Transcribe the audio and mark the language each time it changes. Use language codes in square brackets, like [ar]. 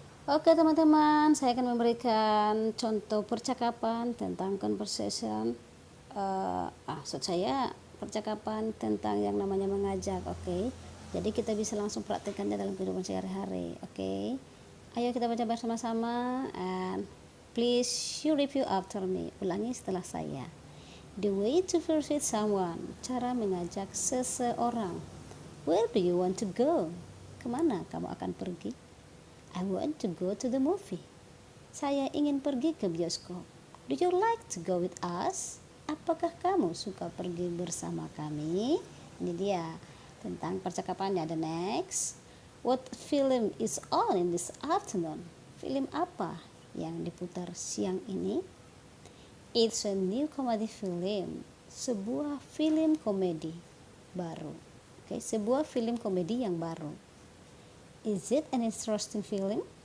[id] Oke teman-teman, saya akan memberikan contoh percakapan tentang conversation. Maksud saya percakapan tentang yang namanya mengajak. Oke. Jadi kita bisa langsung praktekkannya dalam kehidupan sehari-hari. Oke. Ayo kita baca bersama-sama, [en] and please you review after me. [id] Ulangi setelah saya. [en] The way to persuade someone. [id] Cara mengajak seseorang. [en] Where do you want to go? [id] Kemana kamu akan pergi? [en] I want to go to the movie. [id] Saya ingin pergi ke bioskop. [en] Do you like to go with us? [id] Apakah kamu suka pergi bersama kami? Ini dia tentang percakapannya. [en] The next. What film is on in this afternoon? [id] Film apa yang diputar siang ini. [en] It's a new comedy film, [id] sebuah film komedi baru. Oke, sebuah film komedi yang baru. [en] Is it an interesting film?